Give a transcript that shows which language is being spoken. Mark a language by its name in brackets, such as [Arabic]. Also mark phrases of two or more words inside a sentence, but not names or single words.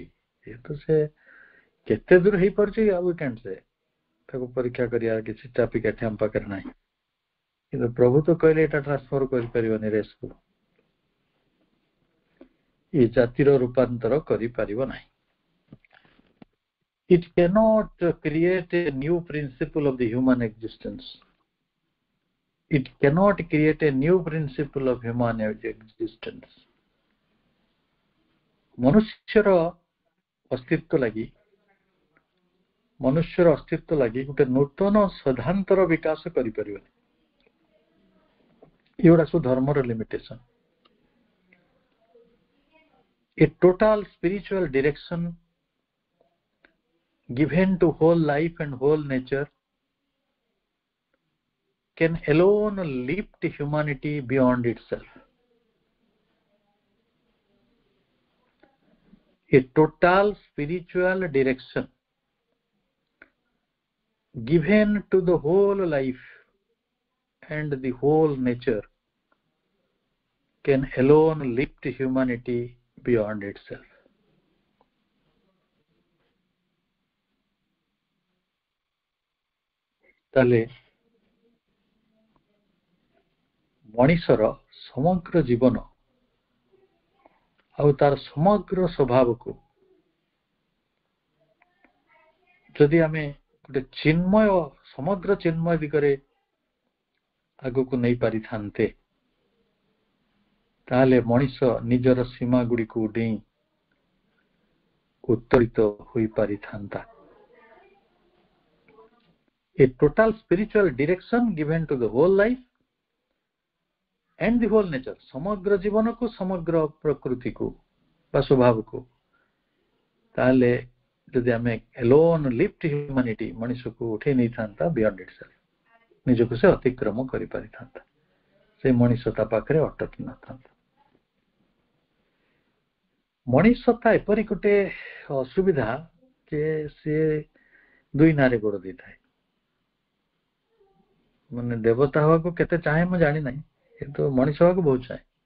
[Odia] ଯେହେତୁ ସେ କେତେ ଦୂର ହେଇପାରୁଛି, ଆଉ କ୍ୟାଣ୍ଟ ସେ ତାକୁ ପରୀକ୍ଷା କରିବା କିଛି ଚାପିକାଠି ଆମ ପାଖରେ ନାହିଁ। କିନ୍ତୁ ପ୍ରଭୁ ତ କହିଲେ ଏଇଟା ଟ୍ରାନ୍ସଫର କରିପାରିବନି ରେସ୍କୁ, ଏ ଜାତିର ରୂପାନ୍ତର କରିପାରିବ ନାହିଁ। [English] It cannot create a new principle of the human existence. It cannot create a new principle of human existence. [Odia] ମନୁଷ୍ୟର ଅସ୍ତିତ୍ୱ ଲାଗି ଗୋଟେ ନୂତନ ସିଦ୍ଧାନ୍ତର ବିକାଶ କରିପାରିବନି। ଏଗୁଡା ସବୁ ଧର୍ମର ଲିମିଟେସନ। [English] A total spiritual direction given to whole life and whole nature can alone lift humanity beyond itself. A total spiritual direction given to the whole life and the whole nature can alone lift humanity beyond itself. [Odia] ତାହେଲେ ମଣିଷର ସମଗ୍ର ଜୀବନ ଆଉ ତାର ସମଗ୍ର ସ୍ୱଭାବକୁ ଯଦି ଆମେ ଗୋଟେ ଚିନ୍ମୟ ସମଗ୍ର ଚିନ୍ମୟ ଦିଗରେ ଆଗକୁ ନେଇ ପାରିଥାନ୍ତେ ତାହେଲେ ମଣିଷ ନିଜର ସୀମା ଗୁଡ଼ିକୁ ଡେଇଁ ଉତ୍ତରିତ ହୋଇପାରିଥାନ୍ତା। [English] A total spiritual direction given to the whole life and the whole nature, [Odia] ସମଗ୍ର ଜୀବନକୁ ସମଗ୍ର ପ୍ରକୃତିକୁ ବା ସ୍ୱଭାବକୁ ତାହେଲେ ଯଦି ଆମେ [English] alone lift humanity [Odia] ମଣିଷକୁ ଉଠେଇ ନେଇଥାନ୍ତା [English] beyond itself, [Odia] ନିଜକୁ ସେ ଅତିକ୍ରମ କରିପାରିଥାନ୍ତା, ସେ ମଣିଷ ତା ପାଖରେ ଅଟକି ନଥାନ୍ତା। ମଣିଷତା ଏପରି ଗୋଟେ ଅସୁବିଧା ଯେ ସେ ଦୁଇ ନାଁରେ ଗୋଡ଼ ଦେଇଥାଏ। ମାନେ ଦେବତା ହବାକୁ କେତେ ଚାହେଁ ମୁଁ ଜାଣି ନାହିଁ, କିନ୍ତୁ ମଣିଷ ହବାକୁ ବହୁତ ଚାହେଁ।